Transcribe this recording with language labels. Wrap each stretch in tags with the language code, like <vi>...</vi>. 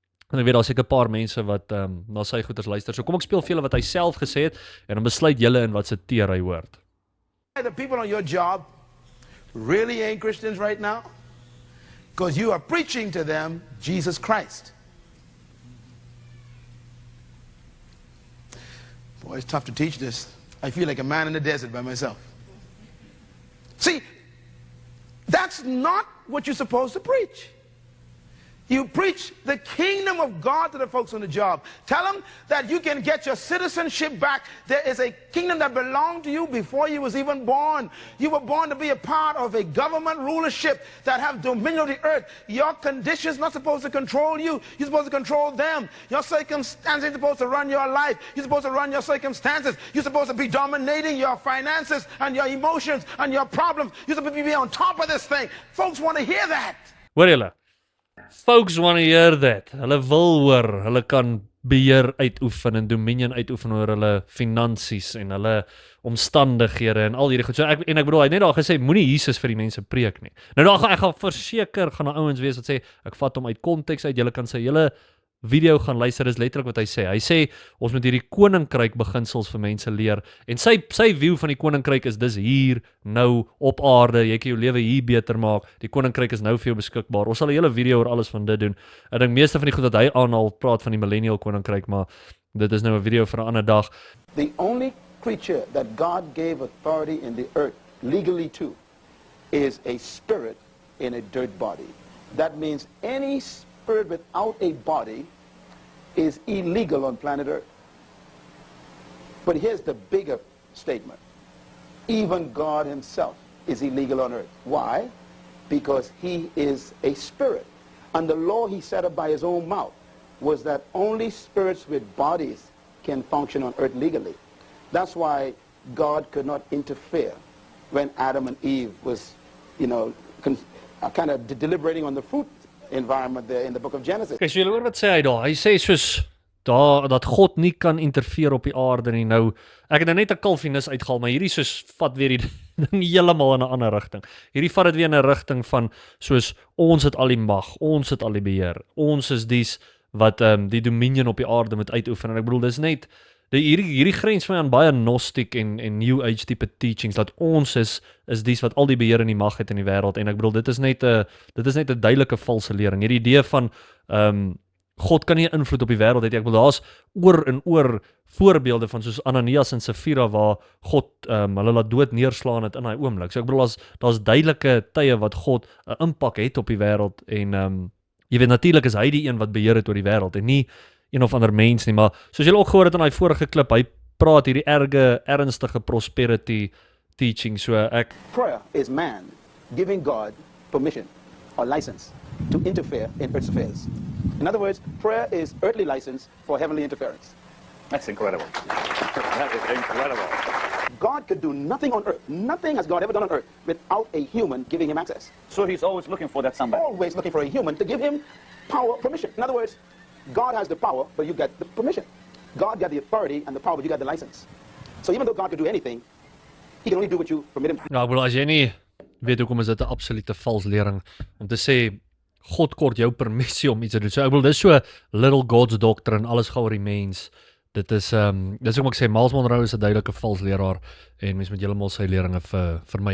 <af>En ek weet daar seker 'n paar mense wat na sy goeders luister. So kom ek speel vir julle wat hy self gesê het, en dan besluit julle in wat se teer hy hoort.</af> <en>The people on your job really ain't Christians right now, because you are preaching to them Jesus Christ. Boy, it's tough to teach this. I feel like a man in the desert by myself. See, that's not what you're supposed to preach. You preach the kingdom of God to the folks on the job. Tell them that you can get your citizenship back. There is a kingdom that belonged to you before you was even born. You were born to be a part of a government rulership that have dominion of the earth. Your conditions not supposed to control you. You're supposed to control them. Your circumstances are supposed to run your life. You're supposed to run your circumstances. You're supposed to be dominating your finances and your emotions and your problems. You're supposed to be on top of this thing. Folks want to hear that.</en> <af>Hoor julle?</af> <en>Folks want to hear that.</en> <af>Hulle wil hoor, hulle kan beheer uitoefen en dominion uitoefen oor hulle finansies en hulle omstandighede en al hierdie goed. So ek bedoel, hy het net daar gesê, moenie Jesus vir die mense preek nie. Nou ek gaan verseker, gaan daar ouens wees wat sê, ek vat hom uit konteks uit, julle kan sy hele video gaan luister, is letterlik wat hy sê. Hy sê, ons moet hierdie koninkryk beginsels vir mense leer, en sy view van die koninkryk is dis hier, nou, op aarde, jy kan jou lewe hier beter maak, die koninkryk is nou vir jou beskikbaar. Ons sal 'n hele video oor alles van dit doen. Ek dink meeste van die goed wat hy aanhaal, praat van die millennial koninkryk, maar dit is nou 'n video vir 'n ander dag.</af> <en>The only creature that God gave authority in the earth legally to is a spirit in a dirt body. That means any spirit without a body is illegal on planet Earth. But here's the bigger statement. Even God himself is illegal on earth. Why? Because he is a spirit. And the law he set up by his own mouth was that only spirits with bodies can function on earth legally. That's why God could not interfere when Adam and Eve was, kind of deliberating on the fruit environment there in the book of Genesis.</en> <af>Okay, so julle hoor wat sê hy daar? Hy sê soos dat God nie kan interfereer op die aarde nie. Nou, ek het nou net 'n Calvinis uitgehaal, maar hierdie soos vat weer die ding heeltemal in 'n ander rigting. Hierdie vat dit weer in 'n rigting van soos ons het al die mag, ons het al die beheer. Ons is dies wat die dominion op die aarde moet uitoefen. En ek bedoel, dis net hierdie grens van aan baie Gnostic en New Age tipe teachings, dat ons is dies wat al die beheer en die mag het in die wêreld, en ek bedoel, dit is net 'n duidelike valse lering. Hierdie idee van God kan nie 'n invloed op die wêreld hê nie. Ek bedoel daar's oor en oor voorbeelde van soos Ananias en Safira waar God hulle laat dood neerslaan het in daai oomblik. So ek bedoel daar's duidelike tye wat God 'n impak het op die wêreld en jy weet natuurlik is hy die een wat beheer het oor die wêreld en nie een of ander mens nie, maar soos julle ook gehoor het in daai vorige klip, hy praat hierdie ernstige prosperity teaching, so ek</af> <en>Prayer is man giving God permission or license to interfere in earth's affairs. In other words, prayer is earthly license for heavenly interference. That's incredible. That is incredible. God could do nothing on earth. Nothing has God ever done on earth without a human giving him access. So he's always looking for that somebody. Always looking for a human to give him power, permission. In other words, God has the power, but you get the permission. God got the authority and the power, but you got the license. So even though God could do anything, he can only do what you permit him.</en> <af>ek bedoel as jy nie weet hoekom is dit 'n absolute vals lering om te sê God kort jou permissie om iets te doen. So ek bedoel dis</af> <en>so little God's doctrine,</en> <af>alles gaan oor die mens. Dit is dis hoekom ek sê Miles Monroe is 'n duidelike vals leraar en mens moet heeltemal sy leringe vermy.</af>